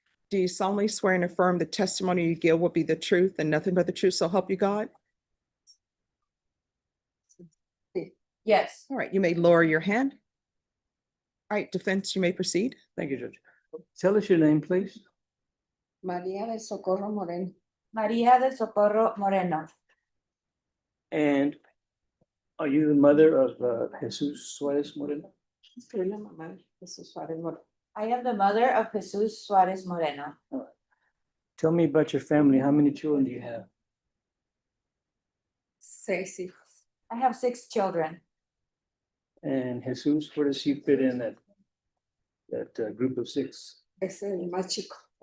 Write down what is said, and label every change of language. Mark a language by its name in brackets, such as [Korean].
[English] Do you solemnly swear and affirm the testimony you give will be the truth and nothing but the truth, so help you God? Yes. All right, you may lower your hand. All right, defense, you may proceed. Thank you, Judge. Tell us your name, please. María del Socorro Moreno. María del Socorro Moreno. And are you the mother of Jesus Suarez Moreno? [Spanish] Soy la mamá de Suarez Moreno. [English] I am the mother of Jesus Suarez Moreno. Tell me about your family. How many children do you have? [Spanish] 6 hijos. [English] I have 6 children. And Jesus, where does he fit in that group of 6? [Spanish] Es el más chico.